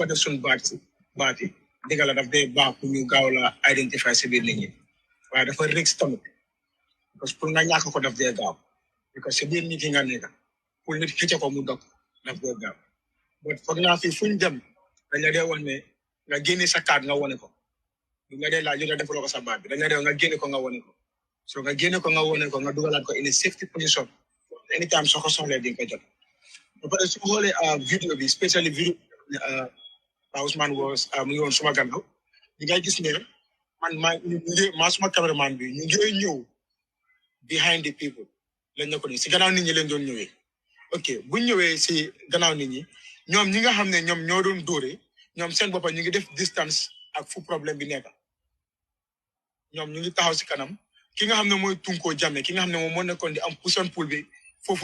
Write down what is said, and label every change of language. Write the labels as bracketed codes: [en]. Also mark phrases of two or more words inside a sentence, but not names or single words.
[wo] def suñ baat yi dëgg la daf dee baax pour ñu gaaw la identifier si biir nit ñi waaye dafa risque tamit parce que pour nga ñàkk ko daf dee gaaw parce que si biir nit yi nga nekk pour nit xëcc ko mu dog daf dee gaaw but foog naa fi fuñ dem dañ la dee wax ne nga génne sa carte nga wone ko du nga dee laaj nga defaloo ko sa baat bi dañ la dee nga génne ko nga wone ko so nga génne ko nga wone ko nga dugalaat ko [en] in a safety position [wo] anytime soo ko soxlee di nga ko jot ba pare su xoolee vidéo bi especially vidéo Ousman was mu ngi woon suma gannaaw di ngay gis ne man maa suma cameraman bi ñu ngi ñëw [en] behind the people [wo] lañ ne ko ni si gannaaw nit ñi leen doon ñëwee ok buñ ñëwee si gannaaw nit ñi ñoom ñi nga xam ne ñoom ñoo doon dóore ñoom seen boppa ñu ngi def distance ak fu problème bi nekk ñoom ñu ngi taxaw si kanam ki nga xam ne mooy Tunkoo Jammeh ki nga xam ne moom moo nekkoon di am puson pool bi foofu